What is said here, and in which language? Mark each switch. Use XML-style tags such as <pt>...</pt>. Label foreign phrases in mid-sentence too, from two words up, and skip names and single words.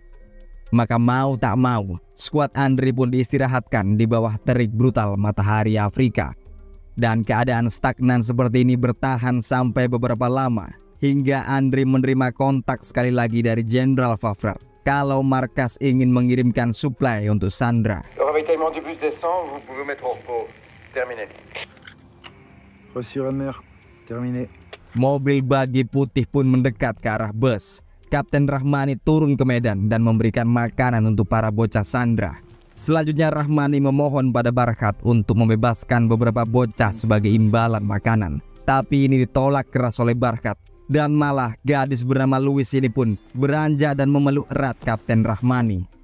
<id>Maka mau tak mau, skuad Andre pun diistirahatkan di bawah terik brutal matahari Afrika. Dan keadaan stagnan seperti ini bertahan sampai beberapa lama, hingga Andre menerima kontak sekali lagi dari Jenderal Favre kalau markas ingin mengirimkan suplai untuk Sandra.</id> <fr>Le ravitaillement du bus descend, vous pouvez mettre au repos. Terminé. Reçu, Renner. Terminé.</fr> <id>Mobil bagi putih pun mendekat ke arah bus. Kapten Rahmani turun ke medan dan memberikan makanan untuk para bocah Sandra. Selanjutnya Rahmani memohon pada Barkat untuk membebaskan beberapa bocah sebagai imbalan makanan. Tapi ini ditolak keras oleh Barkat. Dan malah gadis bernama Louis ini pun beranjak dan memeluk erat Kapten Rahmani.</id>